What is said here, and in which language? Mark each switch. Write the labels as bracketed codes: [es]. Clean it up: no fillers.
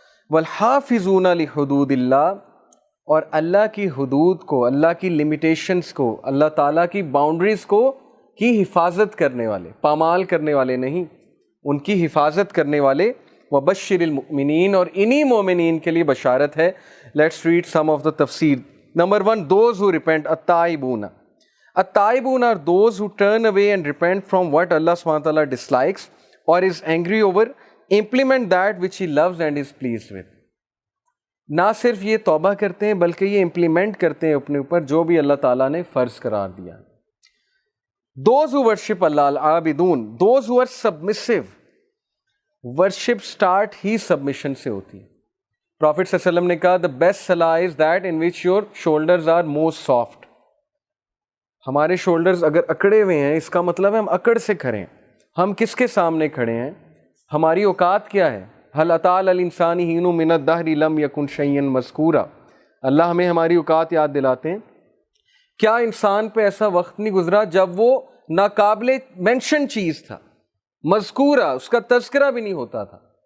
[ar] والحافظون لحدود اللہ، [ur] اور اللہ کی حدود کو، اللہ کی لمیٹیشنز کو، اللہ تعالیٰ کی باؤنڈریز کو کی حفاظت کرنے والے، پامال کرنے والے نہیں، ان کی حفاظت کرنے والے. [ar] وبشر المؤمنین، [ur] اور انہی مومنین کے لیے بشارت ہے. [en] Let's read some of the تفسیر. Number 1، those who repent. التائبون، التائبون are those who turn away and repent from what Allah subhanahu wa ta'ala dislikes or is angry over, implement that which He loves and is pleased with. [ur] نہ صرف یہ توبہ کرتے ہیں بلکہ یہ implement کرتے ہیں اپنے اوپر جو بھی اللہ تعالیٰ نے فرض قرار دیا. [en] Those who worship Allah, العابدون, those who are submissive, [ur] worship start he submission سے ہوتی ہے. پروفٹ صلی اللہ علیہ وسلم نے کہا [en] the best salah is that in which your shoulders are most soft. [ur] ہمارے شولڈرز اگر اکڑے ہوئے ہیں اس کا مطلب ہے ہم اکڑ سے کھڑے ہیں. ہم کس کے سامنے کھڑے ہیں؟ ہماری اوقات کیا ہے؟ [ar] هل اتى على الانسان حين من الدهر لم يكن شيئا مذكورا. [ur] اللہ ہمیں ہماری اوقات یاد دلاتے ہیں. کیا انسان پہ ایسا وقت نہیں گزرا جب وہ ناقابل مینشن چیز تھا، مذکورہ، اس کا تذکرہ بھی نہیں ہوتا تھا.